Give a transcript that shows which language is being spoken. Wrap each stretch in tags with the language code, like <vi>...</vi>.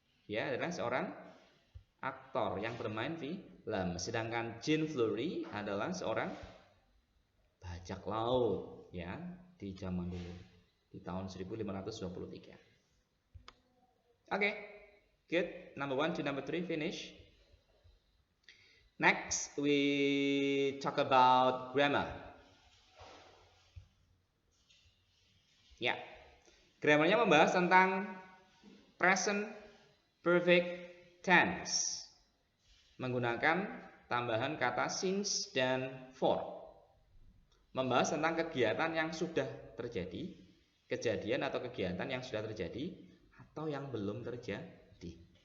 <id>Dia adalah seorang aktor yang bermain film. Sedangkan Jean Fleury adalah seorang bajak laut ya di zaman dulu di tahun 1523.</id> <en>Okay, good. Number 1 to number 3 finish. Next we talk about grammar.</en> <id>Ya, grammarnya membahas tentang present perfect tense menggunakan tambahan kata since dan for. Membahas tentang kegiatan yang sudah terjadi, kejadian atau kegiatan yang sudah terjadi atau yang belum terjadi.</id>